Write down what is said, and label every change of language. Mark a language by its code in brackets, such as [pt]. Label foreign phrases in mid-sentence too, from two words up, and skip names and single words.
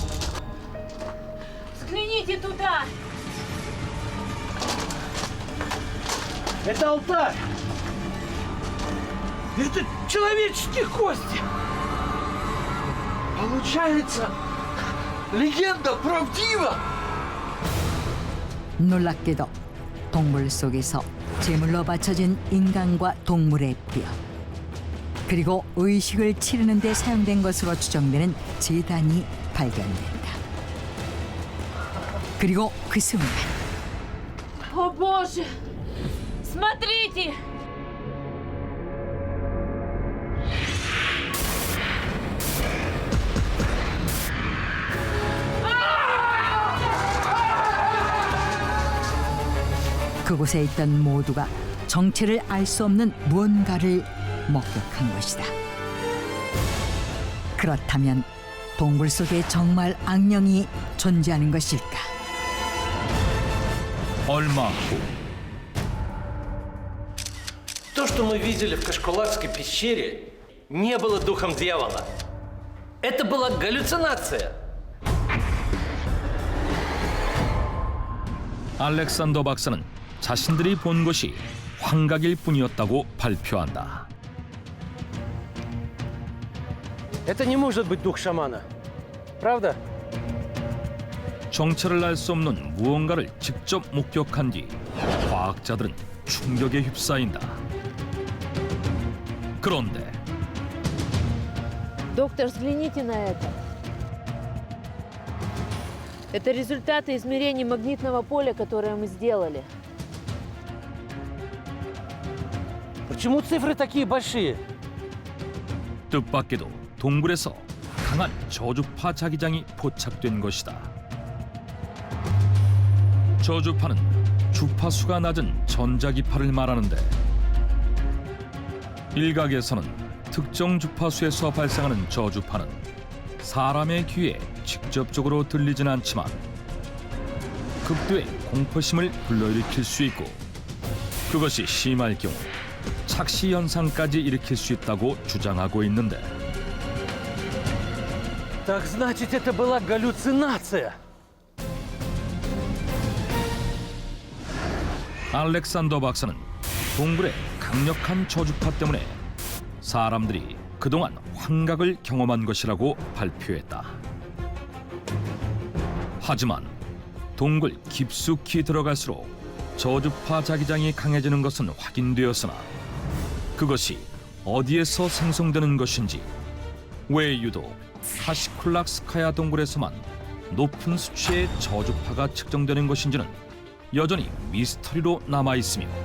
[ru] Взгляните туда. Это алтарь! Это человеческие кости! Получается, легенда правдива. [ko] 놀랍게도 동굴 속에서 제물로 바쳐진 인간과 동물의 뼈 그리고 의식을 치르는 데 사용된 것으로 추정되는 제단이 발견된다. 그리고 그 순간 [ru] О боже! Смотрите! [ko] 그곳에 있던 모두가 정체를 알 수 없는 무언가를 목격한 것이다. 그렇다면 동굴 속에 정말 악령이 존재하는 것일까? 얼마 후 [ru] То, что мы видели в Кашкулакской пещере, не было духом дьявола. Это была галлюцинация. [ko] 알렉산더 박사는 자신들이 본 것이 환각일 뿐이었다고 발표한다. [ru] Это не может быть дух шамана. Правда? [ko] 정체를 알 수 없는 무언가를 직접 목격한 뒤 과학자들은 충격에 휩싸인다. 그런데 [ru] Доктор, взгляните на это. Это результаты измерений магнитного поля, которое мы сделали. Почему цифры такие большие? [ko] 뜻밖에도 동굴에서 강한 저주파 자기장이 포착된 것이다. 저주파는 주파수가 낮은 전자기파를 말하는데 일각에서는 특정 주파수에서 발생하는 저주파는 사람의 귀에 직접적으로 들리진 않지만 극도의 공포심을 불러일으킬 수 있고 그것이 심할 경우 착시 현상까지 일으킬 수 있다고 주장하고 있는데 [ru] Так значит, это была галлюцинация. [ko] 알렉산더 박사는 동굴의 강력한 저주파 때문에 사람들이 그동안 환각을 경험한 것이라고 발표했다. 하지만 동굴 깊숙이 들어갈수록 저주파 자기장이 강해지는 것은 확인되었으나 그것이 어디에서 생성되는 것인지 왜 유독 카시콜락스카야 동굴에서만 높은 수치의 저주파가 측정되는 것인지는 여전히 미스터리로 남아 있으며